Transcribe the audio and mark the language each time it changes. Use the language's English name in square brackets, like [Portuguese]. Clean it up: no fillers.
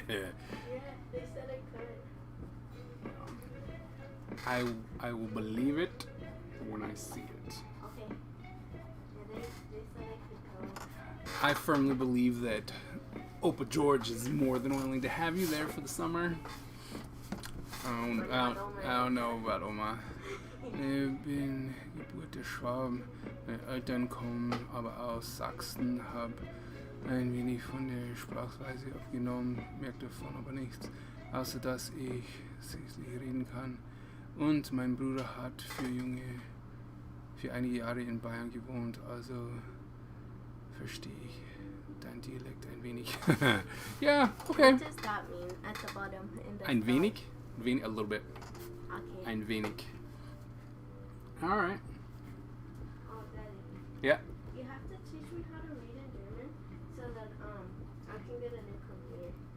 [English] Yeah, they said I could. I will believe it when I see it. Okay. Yeah, they said I could go. I firmly believe that Opa George is more than willing to have you there for the summer. I don't know about Oma. [German] Ich bin gebürtig Schwaben. Meine Eltern kommen aber aus Sachsen, habe ein wenig von der Sprachweise aufgenommen, merke davon aber nichts, außer dass ich sächsisch reden kann. Und mein Bruder hat für einige Jahre in Bayern gewohnt, also verstehe ich dein Dialekt ein wenig. [English] Yeah, okay. What does that mean at the bottom? In the [German] Ein wenig? [English] A little bit. Okay. [German] Ein wenig. [English] Alright. Oh, Daddy. Yeah. You have to teach me how to read in German so that I can get a new computer.